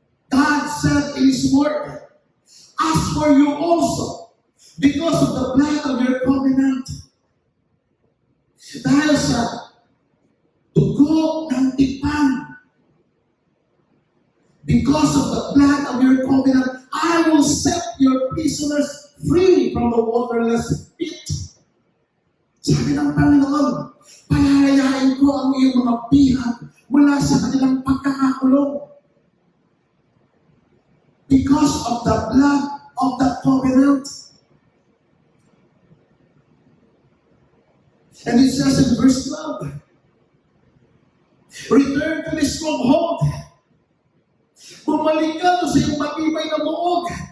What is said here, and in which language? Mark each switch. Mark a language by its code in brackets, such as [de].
[en] God said in His word, as for you also, because of the blood of your covenant, [tl] dahil sa dugo ng tipan, [en] because of the blood of your covenant, I will set your prisoners free from the waterless pit. [tl] Sabi ng Panginoon, palalayain ko ang iyong mga bihag mula sa kanilang pagkakakulong. [en] Because of the blood of the covenant. And it says in verse 12, return to the stronghold. [tl] Bumalik ka to sa iyong matibay na buog.